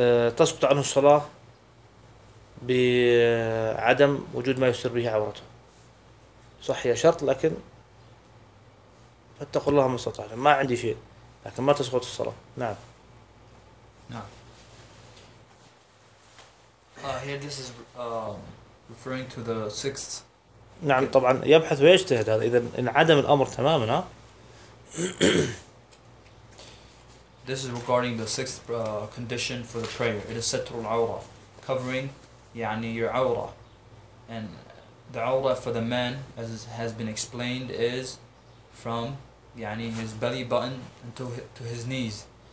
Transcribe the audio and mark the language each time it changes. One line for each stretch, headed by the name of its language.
Arabic: تسقط عنه الصلاة بعدم وجود ما يستر به عورته صح يا شرط لكن فاتقوا الله ما استطعتم ما عندي شيء لكن ما تسقط الصلاة نعم
English: here this is referring to the sixth
Arabic: نعم طبعا يبحث ويجتهد هذا إذا انعدم الأمر تماما
English: This is regarding the sixth condition for the prayer. It is satr al-awra, covering يعني your awra. And the awra for the man, as has been explained, is from يعني his belly button to his knees.